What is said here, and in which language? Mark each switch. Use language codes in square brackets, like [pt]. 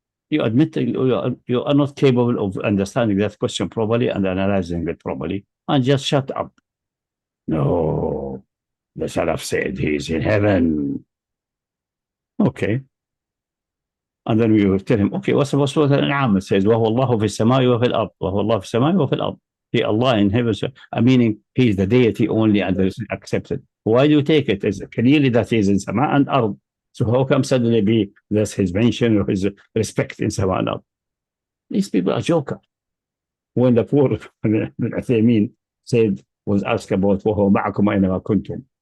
[en] You admit that you are not capable of understanding that question properly and analyzing it properly, and just shut up. No, the Salaf said he's in heaven. Okay. And then we will tell him, okay, what's Surah Al-An'am? It says, [ar] وَهُوَ اللَّهُ فِي السَّمَاءِ وَفِي الْأَرْضِ وَهُوَ اللَّهُ فِي السَّمَاءِ وَفِي الْأَرْضِ. [en] He Allah in heaven, meaning he is the deity only and is accepted. Why do you take it? It's clearly that he is in Sama and Ard. So how come suddenly be that's his mention or his respect in Sama and Ard? These people are jokers. When the poor Uthaymeen said, was asked about [ar] وَهُوَ مَعَكُمْ أَيْنَمَا كُنْتُمْ.